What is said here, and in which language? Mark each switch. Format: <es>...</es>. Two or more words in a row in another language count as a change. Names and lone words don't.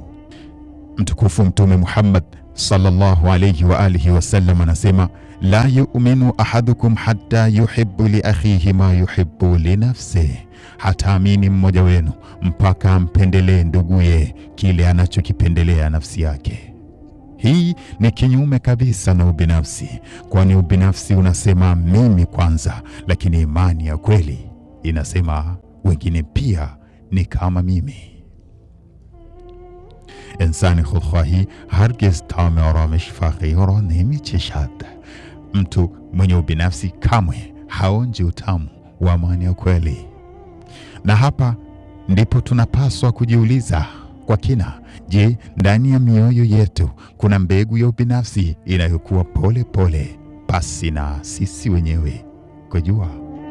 <sw>Mtukufu Mtume Muhammad</sw> <ar>صلى الله عليه وآله وسلم</ar> <sw>anasema:</sw> <ar>لا يؤمن أحدكم حتى يحب لأخيه ما يحب لنفسه,</ar> <sw>hataamini mmoja wenu mpaka ampendelee nduguye kile anachokipendelea nafsi yake. Hii ni kinyume kabisa na ubinafsi, kwani ubinafsi unasema mimi kwanza, lakini imani ya kweli inasema wengine pia ni kama mimi.</sw> <fa>انسان خودخواهی هرگز طعم آرامش فقیه را نمی‌چشد.</fa> <sw>mtu mwenye ubinafsi kamwe haonji utamu wa amani ya kweli. Na hapa ndipo tunapaswa kujiuliza kwa kina: je, ndani ya mioyo yetu kuna mbegu ya ubinafsi inayokuwa pole pole pasi na sisi wenyewe kujua?</sw>